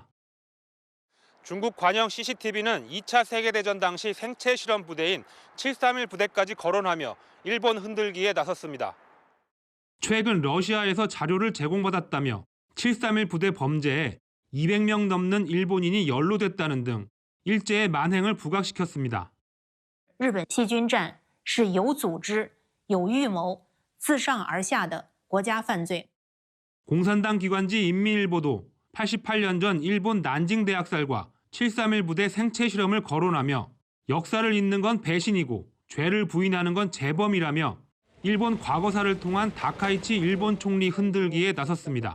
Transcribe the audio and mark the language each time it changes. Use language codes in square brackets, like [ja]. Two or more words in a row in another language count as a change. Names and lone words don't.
[ko] 중국 관영 CCTV는 2차 세계대전 당시 생체 실험 부대인 731 부대까지 거론하며 일본 흔들기에 나섰습니다. 최근 러시아에서 자료를 제공받았다며 731 부대 범죄에 200명 넘는 일본인이 연루됐다는 등 일제의 만행을 부각시켰습니다. [zh] 日本细菌战是有组织、有预谋、自上而下的国家犯罪。 [ko] 공산당 기관지 인민일보도 88년 전 일본 난징 대학살과 731 부대 생체 실험을 거론하며 역사를 잊는 건 배신이고 죄를 부인하는 건 재범이라며 일본 과거사를 통한 다카이치 일본 총리 흔들기에 나섰습니다.